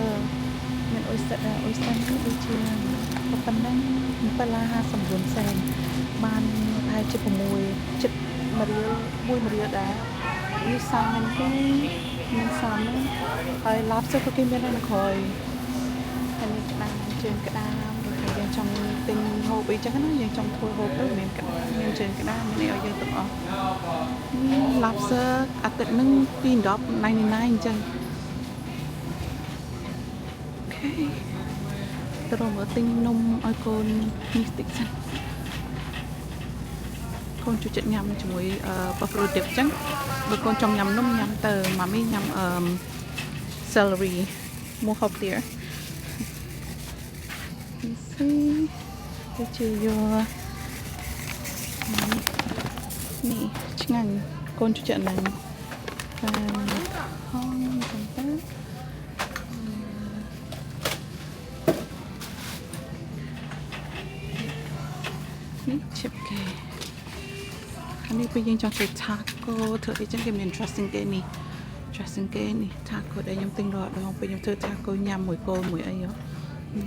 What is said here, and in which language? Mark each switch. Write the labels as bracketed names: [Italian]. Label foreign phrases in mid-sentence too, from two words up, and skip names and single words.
[Khmer] មាន oyster នេះដូចជាប៉ុណ្ណឹង$7.59សេនបានប្រហែលជា6ចិត្ត1រៀលដែរនេះសាមគេមានសាមហើយ lobster ក៏គេមាននៅក្រោយហើយនេះក្តាមជើងក្តាមដូចយើងចង់ទិញហូបអីចឹងណាយើងចង់ធ្វើហូបទៅមានក្តាមមានជើងក្តាមមានអីឲ្យយើងទាំងអស់នេះ lobster អាទិត្យហ្នឹង$2.99អញ្ចឹង អូខេទៅមើលទិញនំឲ្យកូននេះតិចសិ នកូនជួយចិត្តញ៉ាំជាមួយ [English] buffalo dip [Khmer] អញ្ចឹងបើកូនចង់ញ៉ាំនំញ៉ាំទៅម៉ាមីញ៉ាំ [English] celery more healthier [Khmer] ដូចជាយកនេះឆ្ងាញ់កូនជួយចិត្តហ្នឹងបានហងចឹងទៅ នេះឈិបគេនេះពេលយើងចង់ធ្វើ taco ធ្វើអីចឹងគេមាន dressing គេនេះ taco ដែលខ្ញុំទិញរាល់ដងពេលខ្ញុំធ្វើ taco ញ៉ាំមួយគោលមួយអីហ៎នេះ